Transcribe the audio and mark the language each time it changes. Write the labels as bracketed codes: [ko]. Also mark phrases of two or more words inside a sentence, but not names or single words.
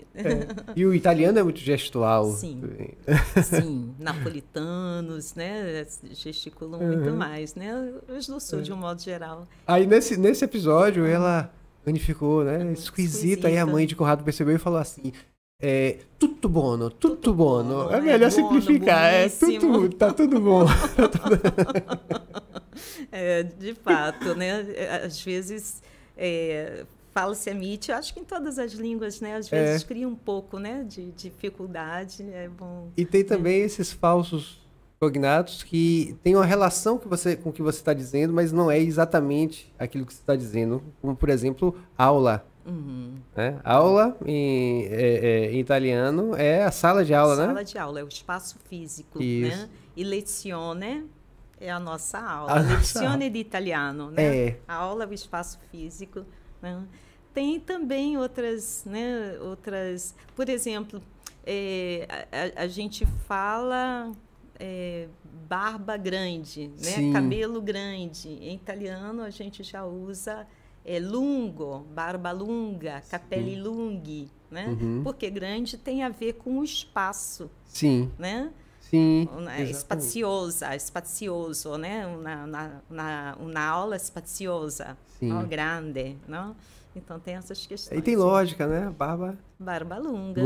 [pt] E o italiano é muito gestual. Sim. Sim. Napolitanos, né? Gesticulam muito mais, né? Os do sul, de um modo geral. Aí, nesse episódio, ela ficou, né? Esquisita. Aí a mãe de Conrado percebeu e falou assim... [it] tutto buono, tutto buono. [pt] É melhor simplificar. Tá tudo bom. De fato, né? Às vezes fala-se a mite, acho que em todas as línguas, né? Às vezes cria um pouco, né? De dificuldade. É bom. E tem também esses falsos cognatos que tem uma relação com o que você está dizendo, mas não é exatamente aquilo que você está dizendo. Como, por exemplo, aula. Né? Aula em italiano é a sala de aula, né? Sala de aula, é o espaço físico, né? E lezione é a nossa aula. [it] Lezione di italiano, [pt] né? A aula é o espaço físico, né? Tem também outras, né? Por exemplo, a gente fala barba grande, né? Sim. Cabelo grande. Em italiano a gente já usa lungo, [it] barba lunga, capelli lunghi, [pt] né? Porque grande tem a ver com o espaço. Sim. Né? Sim. [it] Spazioso, né? Una aula spaziosa, no? [pt] Grande, não? Então tem essas questões. E tem lógica, né? [it] Barba lunga.